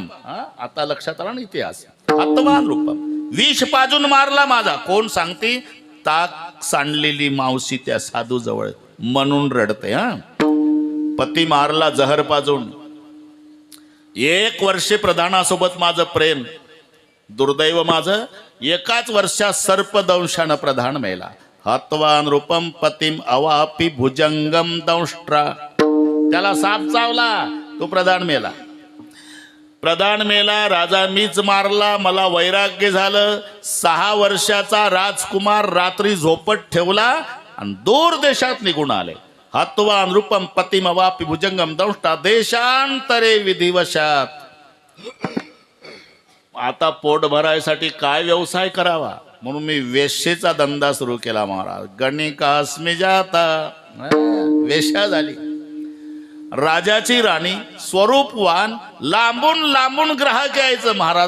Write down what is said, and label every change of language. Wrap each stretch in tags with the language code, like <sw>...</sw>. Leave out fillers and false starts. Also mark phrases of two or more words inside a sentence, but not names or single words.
<mr>आता लक्षात आला ना इतिहास.</mr> <sa>हत्वान रूपम,</sa> <mr>विष पाजून मारला माझा. कोण सांगते? ताक सांडलेली मावशी त्या साधू जवळ म्हणून रडते. पती मारला जहर पाजून. 1 वर्ष प्रधानासोबत माझं प्रेम. दुर्दैव माझं, एकाच वर्षात सर्पदंशानं प्रधान मेला.</mr> <sa>हत्वान रूपम पतिम अवापि भुजंगम दंष्ट्रा.</sa> <mr>त्याला साप चावला, तो प्रधान मेला. प्रधान मेला, राजा मीच मारला. मला वैराग्य झालं. 6 वर्षाचा राजकुमार रात्री झोपट ठेवला आणि दूर देशात निघून आले.</mr> <sa>हत्वान रूपम पतिम अवापि भुजंगम दंष्ट्रा देशांतरे विधिवशात.</sa> <mr>आता पोट भरायसाठी काय व्यवसाय करावा म्हणून मी वेश्येचा धंदा सुरू केला महाराज.</mr> <sa>गणिकास्मी जाता.</sa> <mr>वेश्या झाली. राजाची राणी, स्वरूपवान, लांबून लांबून ग्राहक यायचं महाराज.</mr>